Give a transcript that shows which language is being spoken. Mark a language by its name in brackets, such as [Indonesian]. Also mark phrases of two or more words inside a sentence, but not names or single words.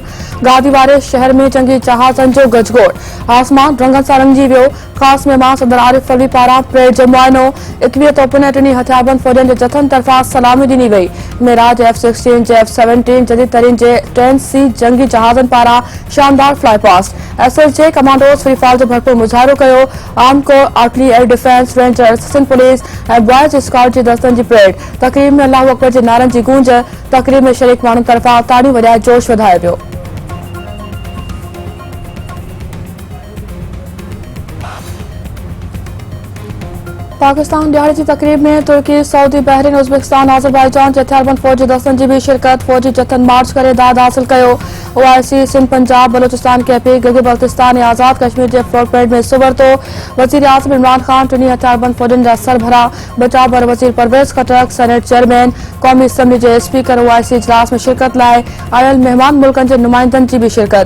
[Sindhi] गादी वारे शहर में चङी जहाज़नि जो गजगोड़। आसमान रंगनि सां रंगिजी वियो। ख़ासि महिमान सदर आरिफ अलवी पारां परेड जो मुआइनो। 21 तोपुनि ऐं 3 हथियारबंद फ़ौजनि जे जथनि तरफ़ां सलामी ॾिनी वई। मेराज F-16 जे F-17 जदीद तरीन जे 10C जंगी जहाज़नि पारां शानदार [English] fly past. [Sindhi] SSJ कमांडोज़ [English] free fall [Sindhi] जो भरपूर मुज़ाहिरो कयो। [English] arm corps, [Sindhi] आर्टिलरी, [English] air defence, [Sindhi] रेंजर, असिस्टेंट पुलिस ऐं [English] boys scout [Sindhi] जे दस्तनि जी परेड। तक़रीब में अल्लाहू अकबर जे नारनि जी गूंज। तक़रीब में शरीक माण्हुनि तरफ़ां ताड़ियूं वॼाए जोश वधायो वियो। पाकिस्तान दिहाड़े की तकरीब में तुर्की, सऊदी, बहरीन, उज़्बेकिस्तान, आज़रबाईजान के हथियारबंद फौजी दस्तनि जी भी शिरकत। फौजी जथन मार्च करे दाद हासिल कयो। OIC सिंध, पंजाब, बलोचिस्तान, KP, गिलगित बल्तिस्तान ऐं आज़ाद कश्मीर के [English] float parade [Sindhi] में हिस्सो वरितो। वज़ीर आज़म इमरान खान, 3 हथियारबंद फौजनि जा सरबराह, बचाव बर वज़ीर परवेज़ खटक, [English] Senate chairman, [Sindhi] क़ौमी असम्बली के स्पीकर OIC इजलास में शिरकत लाइ आयल मेहमान मुल्कनि के नुमाइंदनि की भी शिरकत।